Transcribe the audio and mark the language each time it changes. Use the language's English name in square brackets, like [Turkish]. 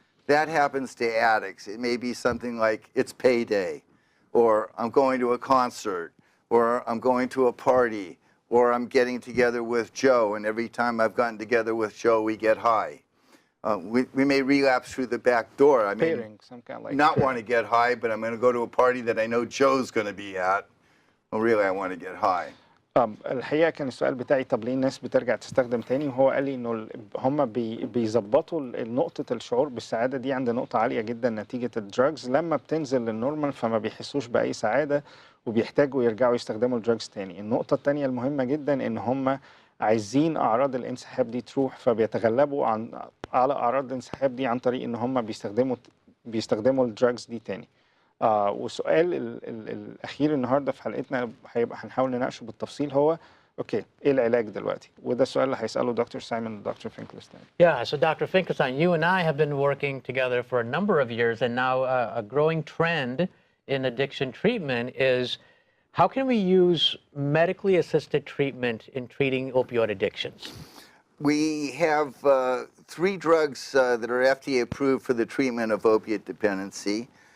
[English] That happens to addicts. It may be something like it's payday, or I'm going to a concert, or I'm going to a party, or I'm getting together with Joe, and every time I've gotten together with Joe, we get high. We may relapse through the back door. I mean, some kind of like not want to get high, but I'm going to go to a party that I know Joe's going to be at. Well, really, I want to get high. [Arabic] الحقيقة كان السؤال بتاعي طب ليه الناس بترجع تستخدم تاني وهو قال لي انه هم بيظبطوا نقطة الشعور بالسعادة دي عند نقطة عالية جدا نتيجة الدراجز لما بتنزل للنورمال فما بيحسوش بأي سعادة وبيحتاجوا يرجعوا يستخدموا الدراجز تاني. النقطة التانية المهمة جدا ان هم عايزين أعراض الانسحاب دي تروح فبيتغلبوا على أعراض الانسحاب دي عن طريق ان هم بيستخدموا الدراجز دي تاني. والسؤال الأخير النهارده في حلقتنا هيبقى هنحاول نناقشه بالتفصيل هو اوكي ايه العلاج دلوقتي؟ وده السؤال اللي هيسأله دكتور سايمون ودكتور فينكلستاين. [English] Yeah, so Dr. Finkelstein, you and I have been working together for a number of years, and now a growing trend in addiction treatment is how can we use medically assisted treatment in treating opioid addictions? We have 3 drugs that are FDA approved for the treatment of opiate dependency.